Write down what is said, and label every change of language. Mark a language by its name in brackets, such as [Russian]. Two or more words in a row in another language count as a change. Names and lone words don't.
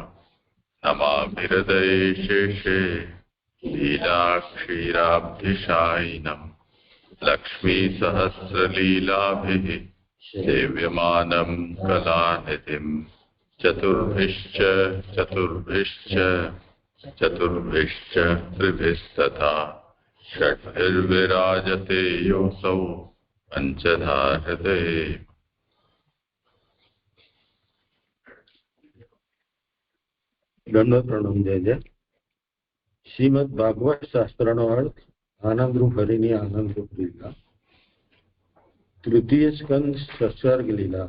[Sanskrit] नमामि हृदये शेषे लीलाक्षीराब्धिशायिनम् लक्ष्मीसहस्रलीलाभिः सेव्यमानं कलानिधिम् चतुर्भिश्च त्रिभिस्तथा षड्भिर्विराजते योऽसौ पंचधा हृदये। [Gujarati] દંડ પ્રણમ જય. શ્રીમદ ભાગવત શાસ્ત્રનો અર્થ આનંદરૂપ હરિની આનંદરૂપ લીલા. તૃતીય સ્કંદ સત્સર્ગ લીલા.